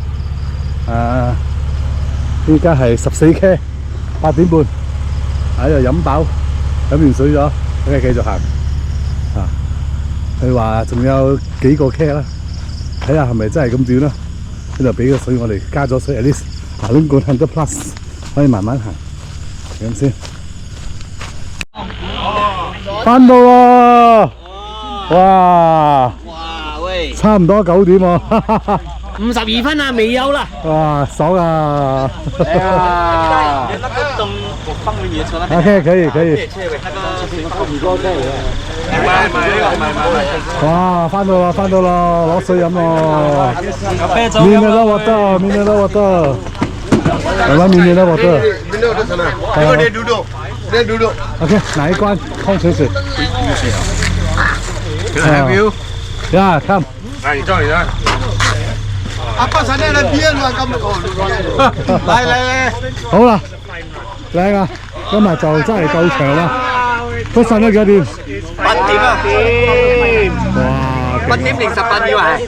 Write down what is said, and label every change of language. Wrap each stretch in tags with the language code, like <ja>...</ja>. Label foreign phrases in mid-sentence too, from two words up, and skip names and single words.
<yue>依家係14 K， 8點半，喺度飲飽，飲完水咗，咁繼續行。佢話仲有幾個 K 啦，睇下係咪真係咁短啦。喺度俾個水我哋，加咗水</yue> <en>at least</en> <yue>行過100 plus， 可以慢慢行。咁先。翻到喎！哇！喂！差唔多9點喎。 52分啦，未有啦。哇，爽啊！哎呀，OK， 可以。哇，翻到啦，攞水飲咯。</yue> <en>mineral water，</en> <yue>台灣</yue> <en>mineral water。</en> <yue>OK， 哪一罐？礦泉水。</yue> <en>Yeah， come。</en> <yue>阿爸仔咧，你邊啊咁講？嚟，好啦，靚啊！今日就真係夠長啦。都上咗幾多點？8點啊！哇！8點定18點啊？</yue>